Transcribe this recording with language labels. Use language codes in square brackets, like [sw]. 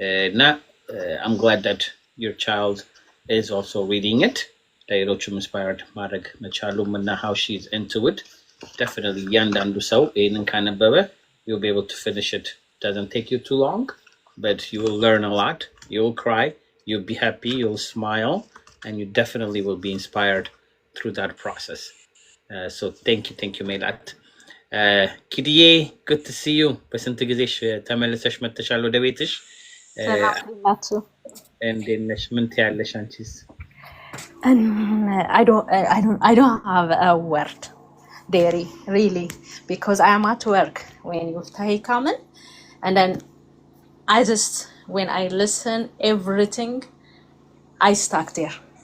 [am] እና [en] I'm glad that your child is also reading it። [am] ለሌሎቹም [en] inspired [am] ማድረግ መቻሉም እና [en] how she's into it definitely [am] እያንዳንዱ ሰው ይህንን ካነበበ [en] you'll be able to finish it. Doesn't take you too long, but you will learn a lot. You'll cry, you'll be happy, you'll smile, and you definitely will be inspired through that process. So thank you ሜላት። [am] ኪድዬ [en] good to see you። [am] በስንት ጊዜሽ ተመልሰሽ መጥተሻል ወደ ቤትሽ? ሰላም እንዴት ነሽ? ምን ትያለሽ አንቺስ? [en] I don't have a word, Derry, really, because I am at work when you come in, and then when I listen everything, I stuck there.